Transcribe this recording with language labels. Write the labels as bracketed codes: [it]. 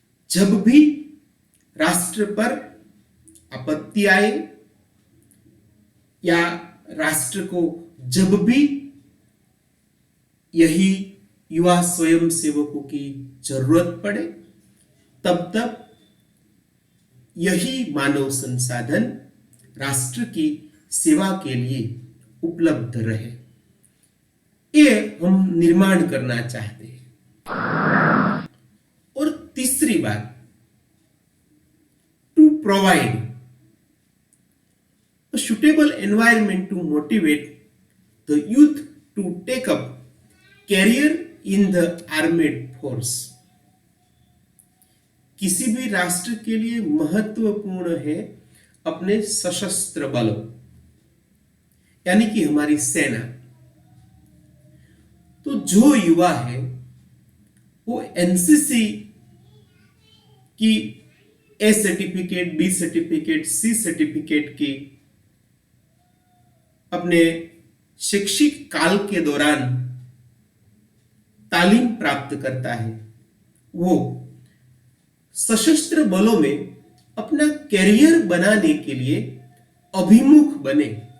[hi] जब भी राष्ट्र पर आपत्ति आए या राष्ट्र को जब भी यही युवा स्वयं सेवकों की जरूरत पड़े, तब तक यही मानव संसाधन राष्ट्र की सेवा के लिए उपलब्ध रहे। ये हम निर्माण करना चाहते हैं। और तीसरी बात, [en] To provide a suitable environment to motivate the youth to take up career in the armed force। [hi] किसी भी राष्ट्र के लिए महत्वपूर्ण है अपने सशस्त्र बलों यानी कि हमारी सेना। तो जो युवा है वो एनसीसी की A certificate, B certificate, C certificate की अपने शैक्षिक काल के दौरान तालीम प्राप्त करता है, वो सशस्त्र बलों में अपना कैरियर बनाने के लिए अभिमुख बने।